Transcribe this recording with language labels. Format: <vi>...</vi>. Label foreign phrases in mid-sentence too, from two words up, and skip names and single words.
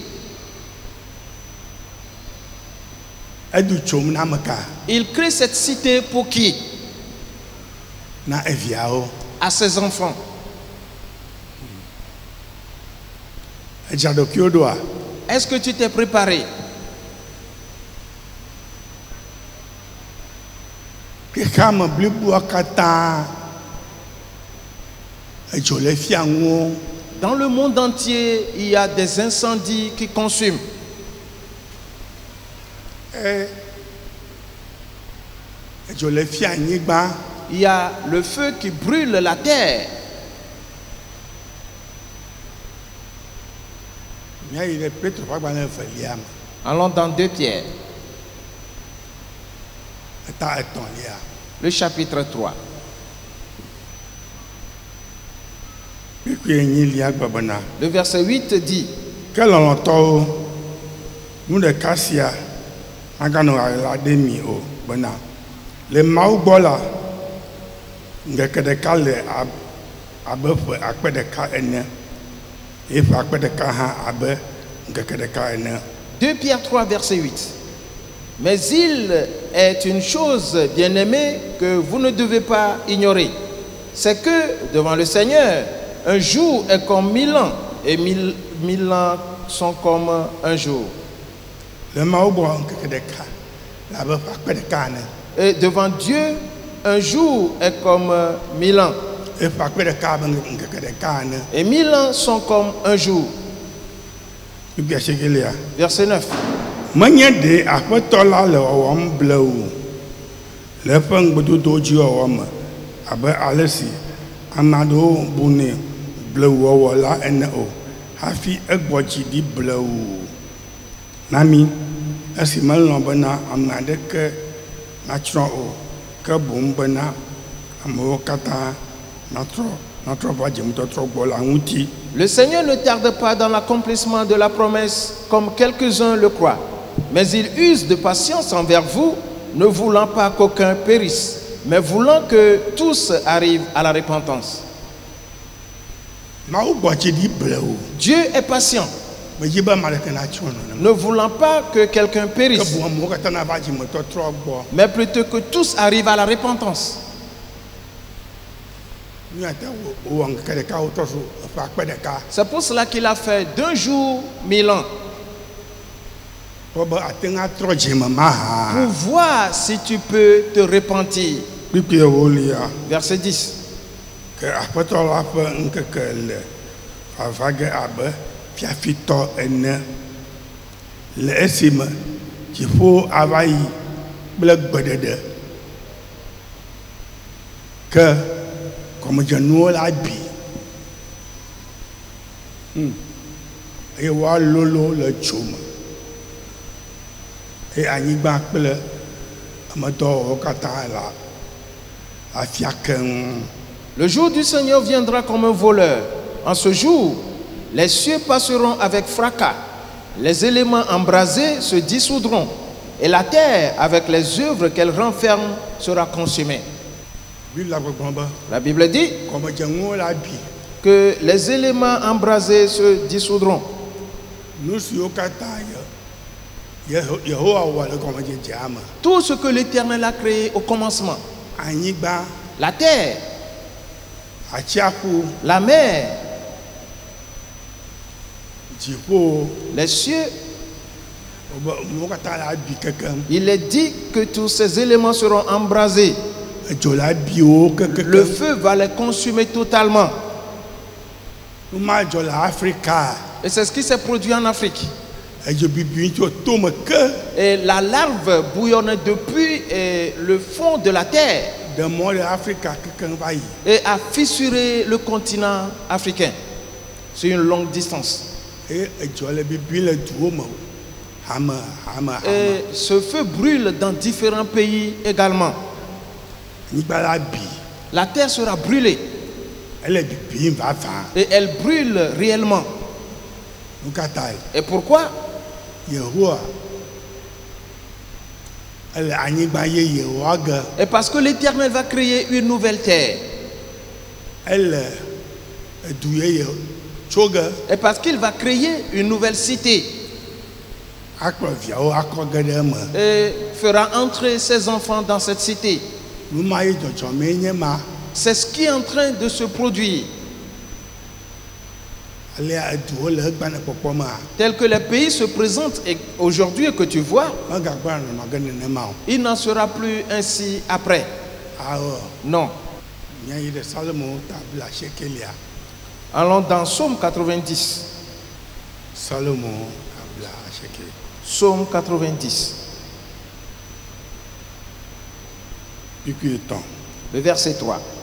<fr>Il crée cette cité pour qui? À ses enfants. Est-ce que tu t'es préparé?</fr> <ee>xexea me bliboa katã edzo le fia ŋuwo.</ee> <fr>Dans le monde entier, il y a des incendies qui consument.</fr> <ee>Edzo le fia anyigba.</ee> <fr>Il y a le feu qui brûle la terre.</fr> <ee>Míayi le Petro ƒe agbalẽ evelia me.</ee> <fr>Allons dans 2 Pierre,</fr> <ee>Eta etɔ̃lia.</ee> <fr>le chapitre 3.</fr> <ee>Kpikpi enyilia gbe bena.</ee> <fr>Le verset 8 dit:</fr> <ee>Ke lɔlɔ̃tɔwo, nu ɖeka sia maganɔ ɣaɣla ɖe mi o bena le Mawu gbɔ la, ŋkeke ɖeka le abe ƒe akpe ɖeka ene, eye ƒe akpe ɖeka hã abe ŋkeke ɖeka ene.</ee> <fr>2 Pierre 3, verset 8. Mais il est une chose, bien-aimée, que vous ne devez pas ignorer. C'est que, devant le Seigneur, un jour est comme 1000 ans, et 1000 ans sont comme un jour.</fr> <ee>Le Mawu gbɔ ŋkeke ɖeka le abe ƒe akpe ɖeka ene.</ee> <fr>Et devant Dieu, un jour est comme 1000 ans,</fr> <ee>Eye ƒe akpe ɖeka abe ŋkeke ɖeka ene.</ee> <fr>et 1000 ans sont comme un jour.</fr> <ee>Kpikpi asiekelia.</ee> <fr>Verset 9.</fr> <ee>Menye ɖe aƒetɔ la le wɔwɔm ble o le eƒe ŋugbedodowo dzi wɔwɔ me abe ale si ame aɖewo bunɛ blewuwɔwɔ la ene o hafi egbɔ dzi ɖi blewu na mi esi melɔ̃ bena ame aɖeke natsrɔ̃ o ke boŋ bena amewo katã natrɔ va dzemetɔtrɔ gbɔ la ŋuti.</ee> <fr>Le Seigneur ne tarde pas dans l'accomplissement de la promesse, comme quelques-uns le croient, mais il use de patience envers vous, ne voulant pas qu'aucun périsse, mais voulant que tous arrivent à la repentance.</fr> <ee>Mawu gbɔ dzi ɖi blewu</ee> <fr>Dieu est patient,</fr> <ee>medzi be ame aɖeke natsrɔ̃ nenema.</ee> <fr>ne voulant pas que quelqu'un</fr> <ee>Ke</ee> <fr>périsse,</fr> <ee>boŋ amewo katã nava dzemetɔtrɔ gbɔ.</ee> <fr>mais plutôt que tous arrivent à la repentance.</fr> <ee>Míate wowɔ ŋkeke ɖeka wotɔ so eƒe akpe ɖeka.</ee> <fr>C'est pour cela qu'il a fait d'un jour 1000 ans,</fr> <ee>Kpɔ be ate ŋu atrɔ dzeme mahã.</ee> <fr>pour voir si tu peux te repentir.</fr> <ee>Kpikpi ewolia.</ee> <fr>Verset 10.</fr> <ee>Ke aƒetɔ la ƒe ŋkeke le vava ge abe fiafitɔ ene le esime dziƒo ava yi kple gbeɖeɖe ke gɔmedzenuwo la bi eye woalolo le dzo me eye anyigba kple amedɔwɔwɔwo katã la afia keŋ.</ee> <fr>Le jour du Seigneur viendra comme un voleur. En ce jour, les cieux passeront avec fracas, les éléments embrasés se dissoudront, et la terre, avec les œuvres qu'elle renferme, sera consumée.</fr> <ee>Bibla gbɔgblɔ be</ee> <fr>La Bible dit</fr> <ee>gɔmedzenuwo la bi</ee> <fr>que les éléments embrasés se dissoudront.</fr> <ee>nu siwo katã Yehowa wɔ le gɔmedzedzea me.</ee> <fr>Tout ce que l'Éternel a créé au commencement,</fr> <ee>Anyigba,</ee> <fr>la terre,</fr> <ee>atsiaƒu,</ee> <fr>la mer,</fr> <ee>dziƒo,</ee> <fr>les cieux,</fr> <ee>nuwo katã la bi kekeŋ.</ee> <fr>il est dit que tous ces éléments seront embrasés.</fr> <ee>Edzo la bi wo</ee> <fr>Le</fr> <ee>kekeŋ.</ee> <fr>feu va les consumer totalement.</fr> <ee>Nu ma dzɔ le Afrika.</ee> <fr>Et c'est ce qui s'est produit en Afrique.</fr> <ee>Edzo bibi tso tome ke</ee> <fr>Et la larve bouillonne depuis le fond de la terre</fr> <ee>de mɔ le Afrika kekeŋ va yi.</ee> <fr>et a fissuré le continent africain sur une longue distance.</fr> <ee>Eye edzo le bibi le duwo me. Hame.</ee> <fr>Et ce feu brûle dans différents pays également.</fr> <ee>Anyigba la bi.</ee> <fr>La terre sera brûlée</fr> <ee>Ele bibim vava.</ee> <fr>et elle brûle réellement.</fr> <ee>Nu katã</ee> <fr>Et pourquoi?</fr> <ee>Yehowa ele anyigba yeye wɔge.</ee> <fr>Et parce que l'Éternel va créer une nouvelle terre.</fr> <ee>Ele edu yeye tso ge.</ee> <fr>Et parce qu'il va créer une nouvelle cité</fr> <ee>Akplɔ viawo akɔ ge ɖe eme.</ee> <fr>et fera entrer ses enfants dans cette cité.</fr> <ee>Nu ma ye dzɔdzɔmee nye ma.</ee> <fr>C'est ce qui est en train de se produire.</fr> <ee>Alea eduwo le egbanekpɔkpɔ mea.</ee> <fr>Tel que les pays se présentent aujourd'hui et que tu vois,</fr> <ee>Megagba nɔnɔ ge nenema o.</ee> <fr>il n'en sera plus ainsi après. Non. Allons dans Psaume 90. Psaume 90. Le verset 3.</fr>